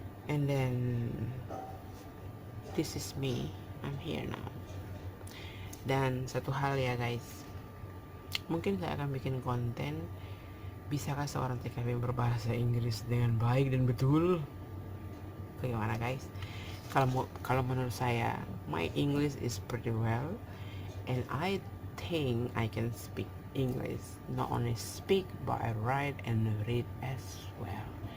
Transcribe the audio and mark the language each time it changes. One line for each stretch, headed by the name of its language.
English: And then this is me, I'm here now.
Indonesian: Dan satu hal ya guys, mungkin saya akan bikin konten, bisakah seorang TKW berbahasa Inggris dengan baik dan betul? Bagaimana guys? Kalau menurut saya,
English: my English is pretty well, and I think I can speak English. Not only speak, but I write and read as well.